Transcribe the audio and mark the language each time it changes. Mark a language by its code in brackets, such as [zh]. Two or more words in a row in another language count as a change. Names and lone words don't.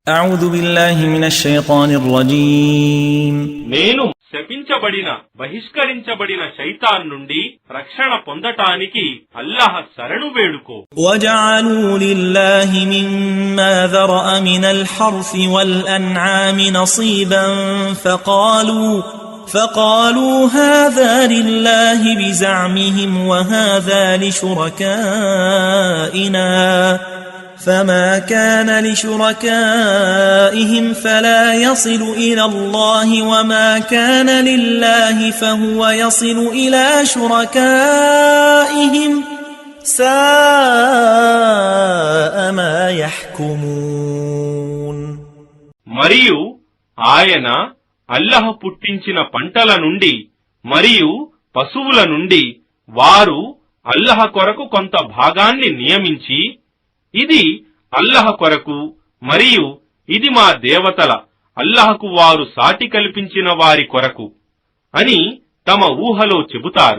[ar] أعوذ بالله من الشيطان الرجيم [te] నేను శపించబడిన బహిష్కరించబడిన శైతాన్ నుండి రక్షణ పొందటానికి అల్లాహ్ శరణు వేడుకో. [ar] وجعلوا لله مما ذرأ من الحرث والأنعام نصيبا فقالوا هذا لله بزعمهم وهذا لشركائنا فما كان لشركائهم فلا يصل إلى الله وما كان لله فهو يصل إلى شركائهم ساء ما يحكمون. [te] మరియు ఆయన అల్లాహ్ పుట్టించిన పంటల నుండి మరియు పశువుల నుండి వారు అల్లాహ్ కొరకు కొంత భాగాన్ని నియమించి ఇది అల్లాహ్ కొరకు మరియు ఇది మా దేవతల అల్లాహ్కు వారు సాటి కల్పించిన వారి కొరకు అని తమ ఊహలో చెబుతారు.